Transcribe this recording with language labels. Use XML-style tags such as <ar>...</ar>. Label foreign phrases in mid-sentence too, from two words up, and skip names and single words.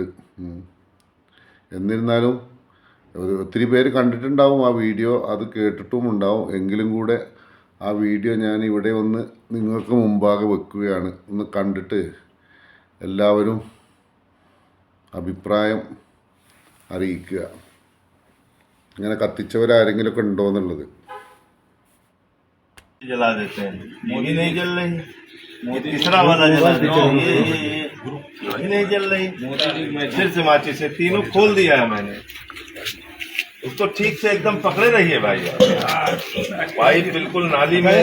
<ml>എന്നിരുന്നാലും ഒത്തിരി പേര് കണ്ടിട്ടുണ്ടാവും ആ വീഡിയോ, അത് കേട്ടിട്ടും ഉണ്ടാവും. എങ്കിലും കൂടെ ആ വീഡിയോ ഞാൻ ഇവിടെ ഒന്ന് നിങ്ങൾക്ക് മുമ്പാകെ വെക്കുകയാണ്. ഒന്ന് കണ്ടിട്ട് എല്ലാവരും അഭിപ്രായം അറിയിക്കുക. ഇങ്ങനെ കത്തിച്ചവരാരെങ്കിലുമൊക്കെ ഉണ്ടോ എന്നുള്ളത്.</ml> <hi>जला देते हैं, मोदी नहीं जल रही, तीसरा वाला जला देते हैं, ये नहीं जल रही, फिर से माचिस से तीनों खोल दिया है मैंने। उसको ठीक से एकदम पकड़े रहिए भाई। पाइप बिल्कुल नाली में</hi>